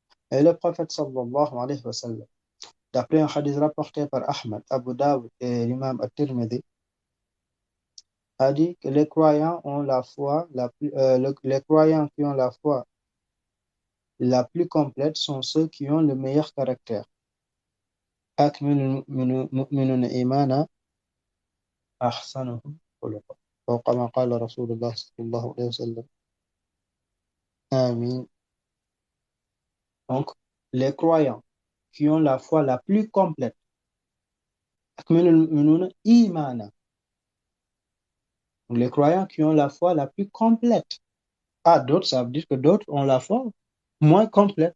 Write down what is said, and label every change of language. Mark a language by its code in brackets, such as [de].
[fr] Et le prophète sallallahu alayhi wa sallam, d'après un hadith rapporté par Ahmad, Abu Dawud et l'imam At-Tirmidhi, a dit que les croyants ont la foi les croyants qui ont la foi la plus complète sont ceux qui ont le meilleur caractère. [ar] أكمل المؤمنون إيمانا أحسنهم خلقا أو كما قال رسول الله صلى الله عليه وسلم. Amin. [fr] Donc, les croyants qui ont la foi la plus complète, [ar] أكمل المؤمنون إيمانا. [fr] Les croyants qui ont la foi la plus complète. Ah, d'autres, ça veut dire que d'autres ont la foi moins complète.